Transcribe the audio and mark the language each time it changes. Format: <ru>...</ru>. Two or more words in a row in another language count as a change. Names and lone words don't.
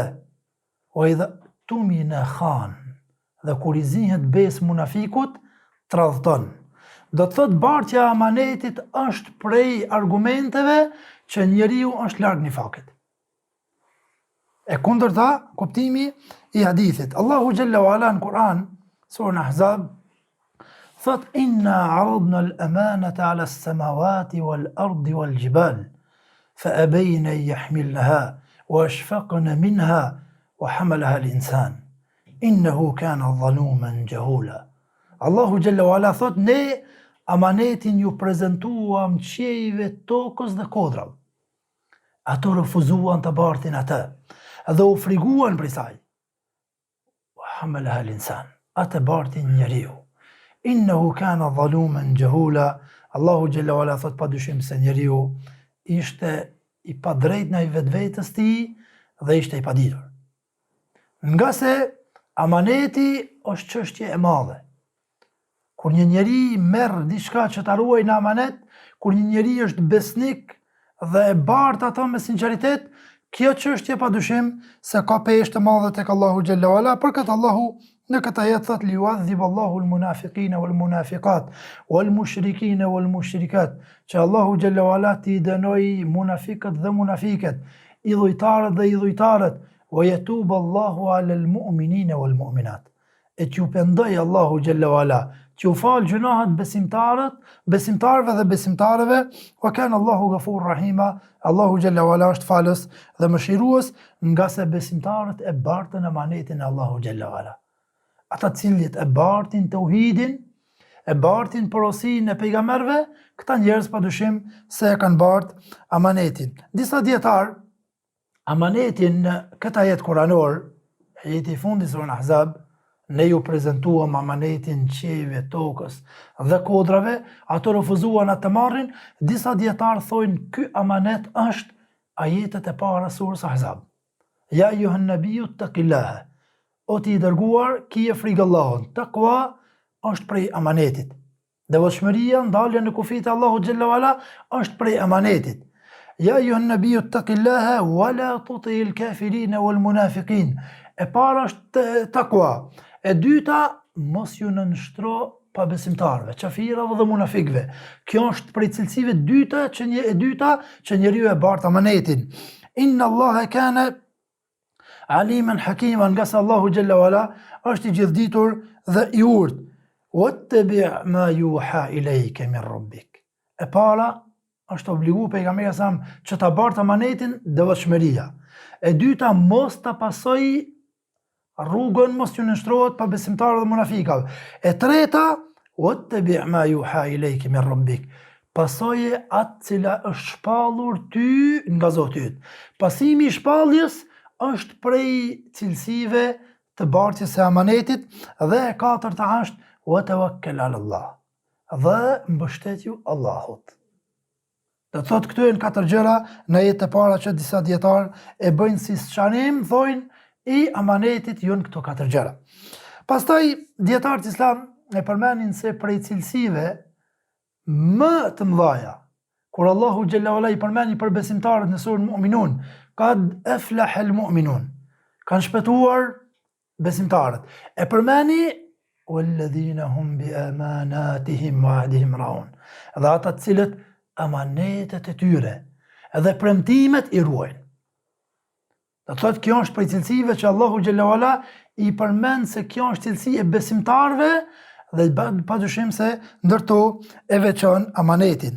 <sq>O</sq> <ar>إذا اؤتمن خان,</ar> <sq>dhe kur i zihet besë munafikut, tradhton. Do të thot bartja e amanetit është prej argumenteve që njeriu është larg nifakit. E kundërta, kuptimi i hadithit.</sq> <ar>الله جل وعلا</ar> <sq>në Kur'an, surën Ahzab, thot:</sq> <ar>إنا عرضنا الأمانة على السماوات والأرض والجبال فأبين أن يحملنها وأشفقن منها وحملها الإنسان. إنه كان ظلوما جهولا. الله جل وعلا</ar> <sq>thot: ne amanetin ju prezantuam qiejve, tokës dhe kodrave. Ato refuzuan të bartin atë dhe u friguan prej saj.</sq> <ar>حملها الإنسان,</ar> <sq>atë bartin njeriu.</sq> <ar>إنه كان ظلوما جهولا. الله جل وعلا</ar> <sq>thot padyshim se njeriu ishte i padrejt ndaj vetvetes tij dhe ishte i paditur. Nga se amaneti është çështje e madhe. Kur një njeri merr diçka që ta ruaj në amanet, kur një njeri është besnik dhe e bart ato me sinqeritet, kjo çështje padyshim se ka peshë të madhe tek</sq> <ar>الله جل وعلا.</ar> <sq>Për këtë Allahu Në këtë ajet thot</sq> <ar>ليعذب الله المنافقين والمنافقات والمشركين والمشركات,</ar> <sq>që</sq> <ar>الله جل وعلا</ar> <sq>ti dënoi munafiqët dhe munafiqet, idhujtarët dhe idhujtarët,</sq> <ar>ويتوب الله على المؤمنين والمؤمنات.</ar> <sq>E t'ju pendoj</sq> <ar>الله جل وعلا,</ar> <sq>t'ju fal gjunahet besimtarëve dhe besimtarëve,</sq> <ar>وكان الله غفورا رحيما, الله جل وعلا</ar> <sq>është falës dhe mëshirues, nga se besimtarët e bartën amanetin e</sq> <ar>الله جل وعلا.</ar> <sq>Ata cilët e bartin tauhidin, e bartin porosinë e pejgamberëve, këta njerëz padyshim se e kanë bart amanetin. Disa dietar amanetin në këtë ajet kuranor, ajeti i fundit surën Ahzab, ne ju prezantuam amanetin qiejve, tokës dhe kodrave, ato refuzuan atë të marrin. Disa dietar thojnë ky amanet është ajetet e para surës Ahzab.</sq> <ar>يا أيها النبي اتق الله,</ar> <sq>o ti i dërguar, kije frikë Allahun. Takwa është prej amanetit. Devotshmëria, ndalja në kufit e Allahut</sq> <ar>جل وعلا</ar> <sq>është prej amanetit.</sq> <ar>يا أيها النبي اتق الله ولا تطع الكافرين والمنافقين.</ar> <sq>E para është takwa. E dyta, mos ju nënshtro pa besimtarëve, qafirave dhe munafikëve. Kjo është prej cilësive dyta që njeriu e bart amanetin.</sq> <ar>إن الله كان عليما حكيما,</ar> <sq>nga se</sq> <ar>الله جل وعلا</ar> <sq>është i gjithditur dhe i urtë.</sq> <ar>واتبع ما يوحى إليك من ربك.</ar> <sq>E para është obligu pejgamberi sa që ta bartë amanetin devotshmëria. E dyta, mos ta pasoj rrugën, mos ju nënshtrohet pa besimtarë dhe munafikave. E treta,</sq> <ar>واتبع ما يوحى إليك من ربك.</ar> <sq>Pasoje atë cila është shpallur ty nga Zoti yt. Pasimi i shpalljes është prej cilësive të bartjes së amanetit, dhe e katërta është</sq> <ar>وتوكل على الله,</ar> <sq>dhe mbështetju Allahut. Do të thotë këtu janë katër gjëra në jetë e para që disa dietar e bëjnë si sqarim, thojnë i amanetit janë këto katër gjëra. Pastaj dietarët islam e përmenin se prej cilësive më të mëdha, kur</sq> <ar>الله جل وعلا</ar> <sq>i përmeni për besimtarët në surën Mu'minun,</sq> <ar>قد أفلح المؤمنون,</ar> <sq>kanë shpëtuar besimtarët. E përmeni</sq> <ar>والذين هم لأماناتهم وعهدهم راعون,</ar> <sq>dhe ata të cilët amanetet e tyre edhe premtimet i ruajnë. Do të thotë kjo është prej cilësive që</sq> <ar>الله جل وعلا</ar> <sq>i përmend se kjo është cilësi e besimtarëve dhe padyshim se ndërto e veçon amanetin.</sq>